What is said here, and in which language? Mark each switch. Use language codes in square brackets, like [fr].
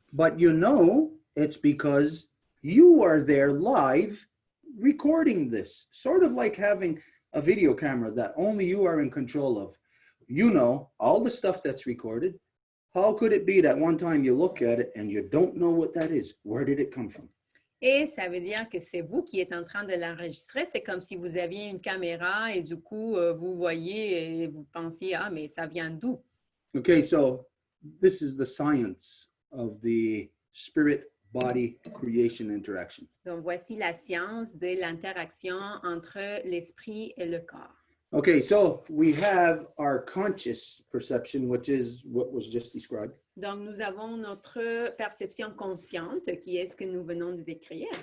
[en] But you know it's because you are there live recording this, sort of like having a video camera that only you are in control of. You know all the stuff that's recorded. How could it be that one time you look at it and you don't know what that is? Where did it come from? [fr] Et ça veut dire que c'est vous qui êtes en train de l'enregistrer. C'est comme si vous aviez une caméra et du coup, vous voyez et vous pensiez, ah, mais ça vient d'où? [en] Okay, so this is the science of the spirit-body creation interaction. [fr] Donc, voici la science de l'interaction entre l'esprit et le corps. [en] Okay, so we have our conscious perception, which is what was just described. [fr] Donc, nous avons notre perception consciente, qui est ce que nous venons de décrire.